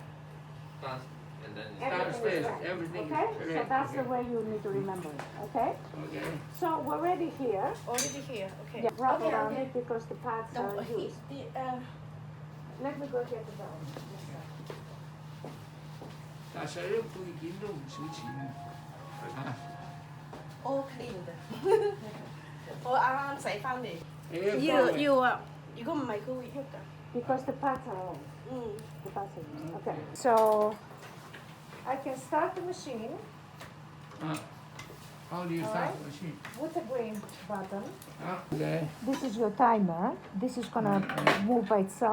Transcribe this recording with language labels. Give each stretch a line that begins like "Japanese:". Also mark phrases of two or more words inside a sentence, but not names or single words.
English: Downstairs, everything is Okay? correct. So that's the way you need to remember it. Okay? Okay. So we're ready here. Already here. Okay. Yeah, wrap Okay, around okay. it because the pads are used. Let me go get the bell.
Cantonese: 但係使啲配件都唔少錢啊。
English: All clean
Cantonese: 我啱啱洗翻嚟。要啊！如果唔係佢會喐㗎。
English: Because the pads are on. The pads are on. Okay. So I can start the machine. How do you start the machine? With the green button. Okay. This is your timer. This is gonna move by itself.